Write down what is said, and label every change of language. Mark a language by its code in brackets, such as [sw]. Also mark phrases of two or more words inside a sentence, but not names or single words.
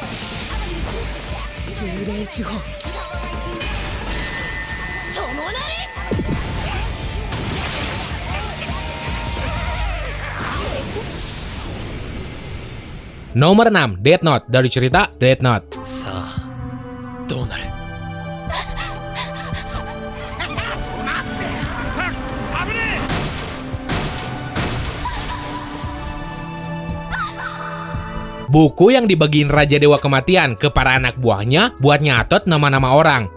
[id] Nomor 6, Death Note dari cerita Death Note. [ja] さあどうなる。 [id] Buku yang dibagiin Raja Dewa Kematian ke para anak buahnya buat nyatet nama-nama orang.